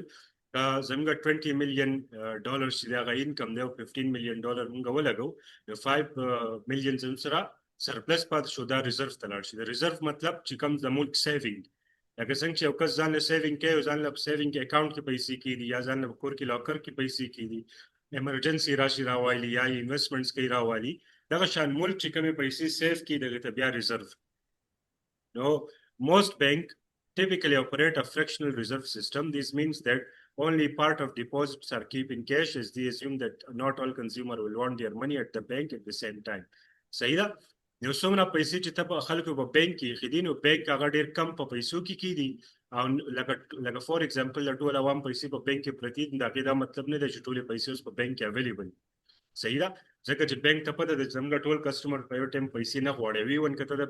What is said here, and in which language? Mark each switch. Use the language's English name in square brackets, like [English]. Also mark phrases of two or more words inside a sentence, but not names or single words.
[Pashto] زموږ 20 [English] million dollar [Pashto] چې د هغه انکم دی او 15 [English] million dollar [Pashto] موږ ولګو نو 5 ملین زموږ سره سرپلس پاتې شو دا ریزرو ته لاړ شي د ریزرو مطلب چې کوم د ملک سیوینګ لکه څنګه چې یو کس ځان له سیوینګ کوي او ځان له [English] saving account [Pashto] کې پیسې کېدي یا ځان له کور کې لاکر کې پیسې کېدي ایمرجنسي راشي راوالي یا انویسټمنټس کوي راوالي دغه شان ملک چې کومې پیسې سیف کړي دغې ته بیا ریزرو نو [English] most banks typically operate a fractional reserve system. This means that only part of deposits are kept in cash as they assume that not all consumers will want their money at the bank at the same time. [Pashto] صحیح ده یو څومره پیسې چې ته په خلکو په بانک کې ایښي نو بانک هغه ډېر کم په پیسو کې کېدي او لکه [English] for example [Pashto] د ټول عوام پیسې په بانک کې پرتې دي د هغې دا مطلب نه دی چې ټولې پیسې اوس په بانک کې اویلیبل صحیح ده ځکه چې بانک ته پته ده چې زموږ ټول کسټمر په یو ټایم پیسې نه غواړي ویون که ته د